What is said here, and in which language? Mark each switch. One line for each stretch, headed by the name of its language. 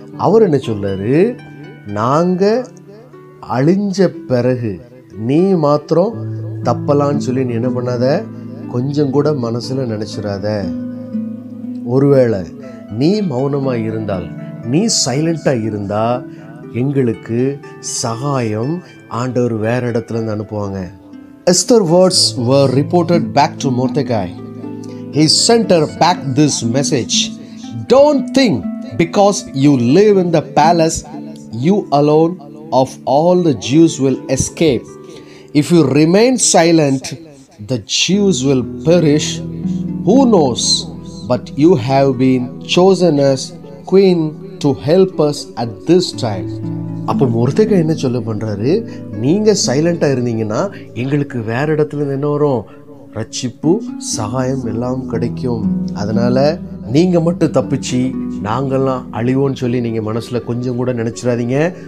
Tamil: அவர் என்ன சொல்றாரு, நாங்கள் அழிஞ்ச பிறகு நீ மாத்திரம் தப்பலான்னு சொல்லி நீ என்ன பண்ணாத, கொஞ்சம் கூட மனசில் நினச்சிடாத. ஒருவேளை நீ மௌனமா இருந்தால், நீ சைலண்டா இருந்தா எங்களுக்கு சகாயம் ஆண்டவர் வேற இடத்துல இருந்து அனுப்புவாங்க.
English: Esther words were reported back to Mordecai. He sent her back this message: don't think because you live in the palace, you alone of all the Jews will escape. If you remain silent, the Jews will perish. Who knows? But you have been chosen as queen to help us at this time.
Tamil: அப்போ மொர்தெகாய் என்ன சொல்ல பண்றாரு, நீங்க சைலண்டா இருந்தீங்கன்னா எங்களுக்கு வேற இடத்துல இருந்து என்ன வரும், ரட்சிப்பு சகாயம் எல்லாம் கிடைக்கும். அதனால நீங்க மட்டும் தப்பிச்சு நாங்கெல்லாம் அழிவோன்னு சொல்லி நீங்க மனசுல கொஞ்சம் கூட நினைச்சிடாதீங்க.